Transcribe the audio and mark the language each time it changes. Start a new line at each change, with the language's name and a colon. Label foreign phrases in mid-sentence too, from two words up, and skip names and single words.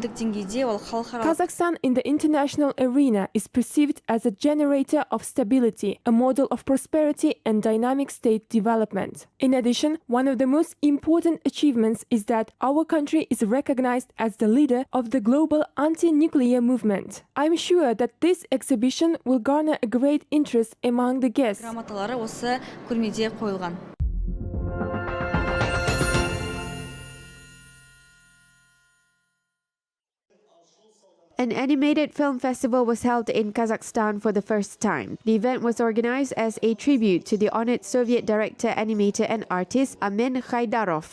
English: in the international arena is perceived as a generator of stability, a model of prosperity and dynamic state development. In addition, one of the most important achievements is that our country is recognized as the leader of the global anti-nuclear movement. I'm sure that this exhibition will garner a great interest among the guests.
Kazakh: Грамоталары осы көрмеде қойылған.
English: An animated film festival was held in Kazakhstan for the first time. The event was organized as a tribute to the honored Soviet director, animator, and artist Amen Khaydarov.